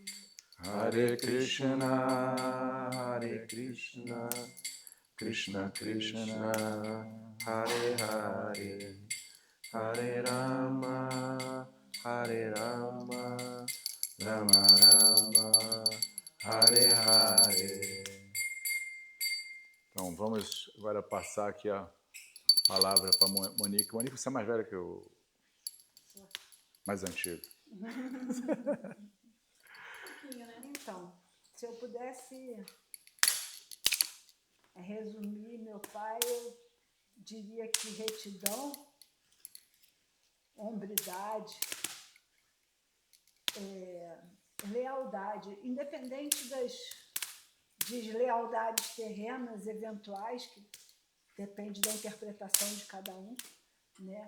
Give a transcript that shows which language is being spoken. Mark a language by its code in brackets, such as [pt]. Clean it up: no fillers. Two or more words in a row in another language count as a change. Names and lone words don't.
[sa] Hare Krishna, Hare Krishna, Krishna Krishna, Hare Hare, Hare Rama, Hare Rama, Rama Rama, Hare Hare. [pt] Então, vamos agora passar aqui a palavra para Monique. Monique, você é mais velha que eu, mais antigo. Então, se eu pudesse resumir meu pai, eu diria que retidão, hombridade, lealdade, independente das deslealdades terrenas eventuais, que depende da interpretação de cada um, né?